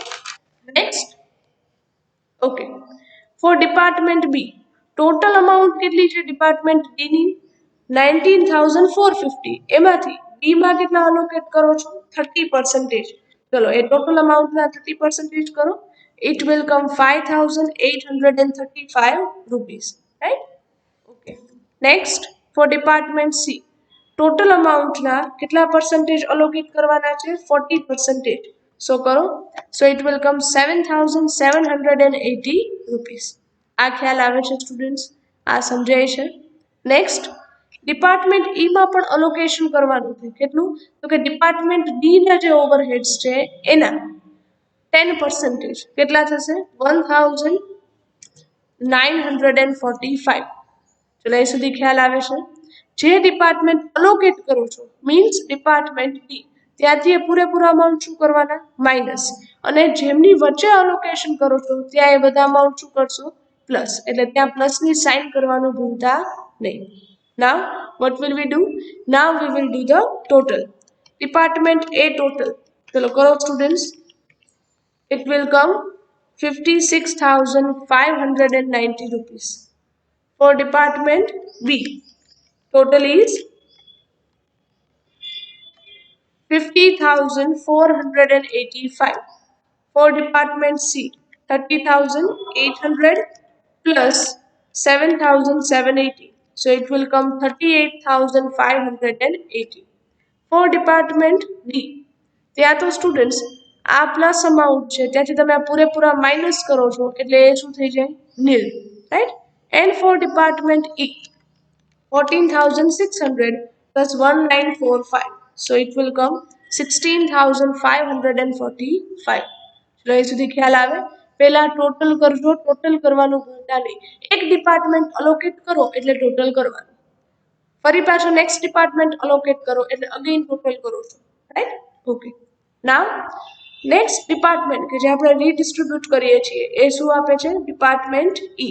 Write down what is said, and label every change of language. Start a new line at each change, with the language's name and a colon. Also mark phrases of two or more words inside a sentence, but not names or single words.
English: Next, okay, for department B total amount
Gujarati: કેટલી છે
English: department D?
Gujarati: 19,450. એમાંથી બીમાં કેટલા અલોકેટ કરો છો? 30%. ચલો એ
English: total amount
Gujarati: 30% કરો.
English: It will come 5,835 rupees. Right? Okay. Next, for department C, total amount
Gujarati: ના કેટલા
English: percentage allocate
Gujarati: કરવાના છે? 40%. So કરો.
English: So it will come 7,780 rupees.
Gujarati: આ ખ્યાલ આવે છે સ્ટુડન્ટ્સ? આ સમજાય છે?
English: Next, department E
Gujarati: માં પણ અલોકેશન કરવાનું છે. કેટલું? તો કે
English: department D
Gujarati: ના જે ઓવરહેડ્સ છે એના 10%. કેટલા થશે? 1,945. ચલો એ સુધી ખ્યાલ આવે છે? જે
English: department allocate
Gujarati: કરો છો
English: means department D,
Gujarati: ત્યાંથી એ પૂરેપૂરા અમાઉન્ટ શું કરવાના માઇનસ, અને જેમની વચ્ચે અલોકેશન કરો છો ત્યાં એ બધા અમાઉન્ટ શું કરશો પ્લસ, એટલે ત્યાં
English: plus sign
Gujarati: કરવાનું ભૂલતા નહીં.
English: Now what will we do? Now we will do the total. Department A total,
Gujarati: ચલો કરો સ્ટુડન્ટ્સ.
English: It will come 56,590 rupees. For department B, total is 50,485. For department C, 30,800 plus 7,780. So it will come 38,580. For department D,
Gujarati: ત્યાં તો સ્ટુડન્ટ્સ આ
English: plus amount
Gujarati: છે ત્યાંથી તમે આ પૂરેપૂરા માઇનસ કરો છો એટલે એ શું થઈ જાય
English: nil, right. And for department E, 14,600 plus 1945. So it will come 16,545.
Gujarati: ચલો એ સુધી ખ્યાલ આવે. પહેલા ટોટલ કરજો, ટોટલ કરવાનું ભૂલતા નહીં. એક
English: department allocate
Gujarati: કરો એટલે ટોટલ કરવાનું, ફરી પાછો
English: next department allocate
Gujarati: કરો એટલે
English: again total
Gujarati: કરો છો, રાઈટ.
English: Okay, now next department
Gujarati: કે જે આપણે રીડિસ્ટ્રીબ્યુટ કરીએ છીએ એ શું આપે છે
English: department E.